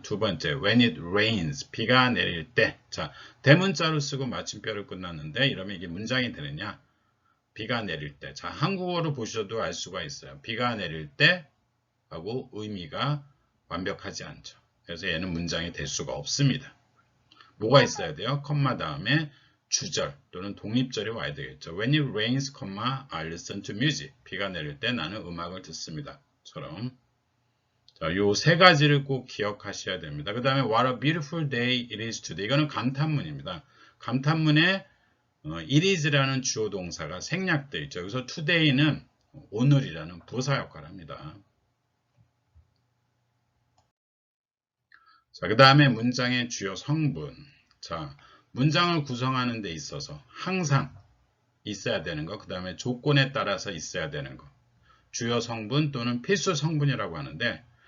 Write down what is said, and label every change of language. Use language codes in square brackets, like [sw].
[ko] 두 번째, [en] when it rains, [ko] 비가 내릴 때. 자, 대문자로 쓰고 마침표를 끝났는데 이러면 이게 문장이 되느냐? 비가 내릴 때. 자, 한국어로 보셔도 알 수가 있어요. 비가 내릴 때 하고 의미가 완벽하지 않죠. 그래서 얘는 문장이 될 수가 없습니다. 뭐가 있어야 돼요? 컴마 다음에 주절 또는 독립절이 와야 되겠죠. [en] When it rains, I listen to music. [ko] 비가 내릴 때 나는 음악을 듣습니다. 처럼. 자, 요 세 가지를 꼭 기억하셔야 됩니다. 그 다음에 [en] What a beautiful day it is today. [ko] 이거는 감탄문입니다. 감탄문에 it is라는 주어 동사가 생략되어 있죠. 그래서 today는 오늘이라는 부사 역할을 합니다. 자, 그 다음에 문장의 주요 성분. 자, 문장을 구성하는 데 있어서 항상 있어야 되는 거, 그 다음에 조건에 따라서 있어야 되는 거. 주요 성분 또는 필수 성분이라고 하는데